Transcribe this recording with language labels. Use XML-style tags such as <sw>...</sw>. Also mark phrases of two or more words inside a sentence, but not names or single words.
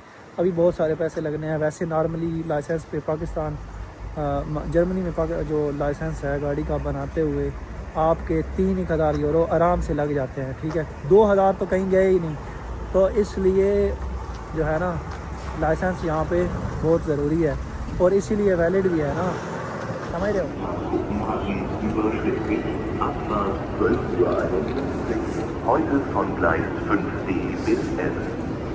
<ur>ابھی بہت سارے پیسے لگنے ہیں. ویسے</ur> <en>normally license</en> <ur>پہ پاکستان جرمنی میں جو لائسنس ہے گاڑی کا بناتے ہوئے آپ کے 3,000 یورو آرام سے لگ جاتے ہیں. ٹھیک ہے, 2,000 تو کہیں گئے ہی نہیں. تو اس لیے جو ہے نا لائسنس یہاں پہ بہت ضروری ہے, اور اسی لیے ویلڈ بھی ہے نا, سمجھ رہے ہو.</ur> <de>Abfahrt 12:51 Uhr. Heute von Gleis 5D bis F.</de>